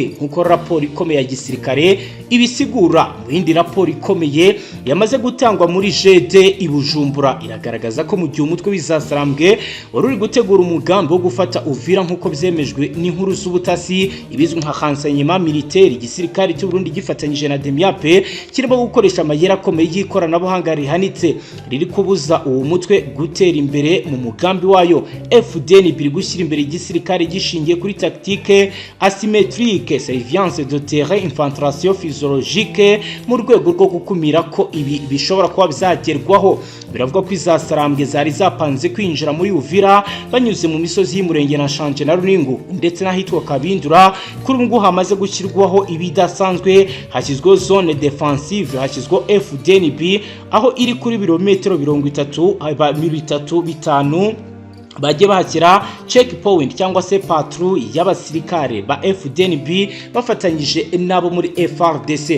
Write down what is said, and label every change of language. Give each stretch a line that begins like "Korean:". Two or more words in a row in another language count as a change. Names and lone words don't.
Kinyarwanda: Nkuko raporo ikomeye ya gisirikare ibisigura, mu yindi raporo ikomeye yamaze gutangwa muri GD ibujumbura iragaragaza ko mu gihe umutwe w'izasarambwe wari uri gutegura umugambi wo gufata Uvira nkuko byemejwe n'inkuru z'ubutasi, ibizwi nka
French: renseignement militaire,
Kinyarwanda: igisirikare cy'u Burundi gifatanyije na DEMIAP kirimo gukoresha amayeri akomeye y'ikoranabuhanga rihanitse riri kubuza uwo mutwe gutera imbere mu mugambi wayo. FDNB iri gushyira imbere igisirikare gishingiye kuri
French: tactique asymétrique, surveillance de terrain, infiltration physiologique
Kinyarwanda: mu rwego rwo gukumira ko ibi bishobora kuba byagerwaho. Biravuga ko izasarambwe zari zapanze kwinjira muri Uvira banyuze mu misozi y'Umurenge na Shanje na Runingu ndetse n'ahitwa Kabindura. Kuri ubu hamaze gushyirwaho ibidasanzwe, hashyizweho
French: zone defensive,
Kinyarwanda: hashyizweho FDNB aho iri kuri birometero 35 bagiye bahakira checkpoint cyangwa se patrouille y'abasirikare ba FDNB bafatanyije nabo muri FRDC.